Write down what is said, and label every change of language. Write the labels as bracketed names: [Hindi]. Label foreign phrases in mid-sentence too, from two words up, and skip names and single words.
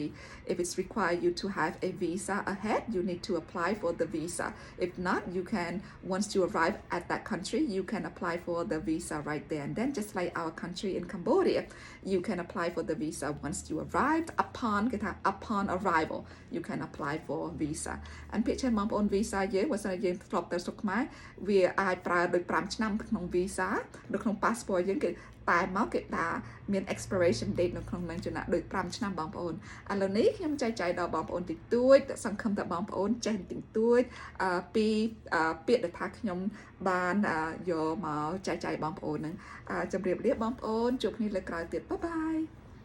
[English] If it's required you to have a visa ahead, you need to apply for the visa. If not, you can, once you arrive at that country, you can apply for the visa right there and then, just like our country in Cambodia. You can apply for the visa once you arrived. Upon arrival, you can apply for visa. [Khmer] And picture បងប្អូន visa យើងបើសិនយើងធ្លាប់ទៅស្រុកខ្មែរវាអាចប្រើដោយ5ឆ្នាំក្នុង visa នៅក្នុង passport យើងគេតែមកគេដាក់មាន [English] expiration date [Khmer] នៅក្នុងនឹងចំណាក់ដូច5ឆ្នាំបងប្អូនឥឡូវនេះខ្ញុំចែកចាយដល់បងប្អូនតិចតួចសង្ឃឹមថាបងប្អូនចេះតិចតួចពីពាក្យដែលថាខ្ញុំបានយកមកចែកចាយបងប្អូននឹងជម្រាបលាបងប្អូនជួបគ្នាលើក្រោយទៀត [English] bye bye